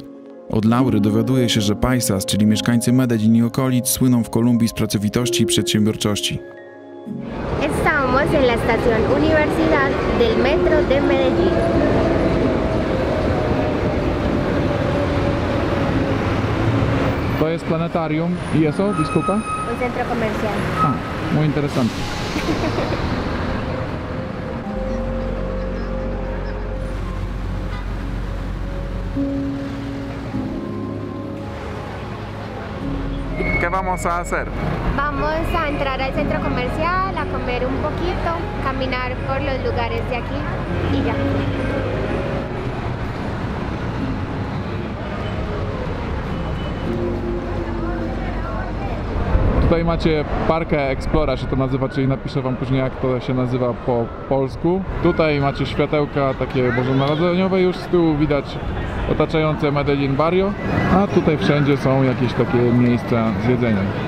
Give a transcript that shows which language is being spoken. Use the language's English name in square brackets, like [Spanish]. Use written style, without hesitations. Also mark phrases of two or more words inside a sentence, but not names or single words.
[Polish] Od Laury dowiaduję się, że paisas, czyli mieszkańcy Medellin i okolic, słyną w Kolumbii z pracowitości i przedsiębiorczości. [Spanish] Estamos en la estación Universidad del Metro de Medellín. [Polish] To jest planetarium. [Spanish] ¿Y eso? Disculpa? Un centro comercial. Ah, muy interesante. ¿Qué vamos a hacer? Vamos a entrar al centro comercial, a comer un poquito, caminar por los lugares de aquí y ya. [Polish] Tutaj macie Parque Explora, się to nazywa, czyli napiszę wam później, jak to się nazywa po polsku. Tutaj macie światełka takie bożonarodzeniowe, już z tyłu widać otaczające Medellin Barrio, a tutaj wszędzie są jakieś takie miejsca z jedzeniem.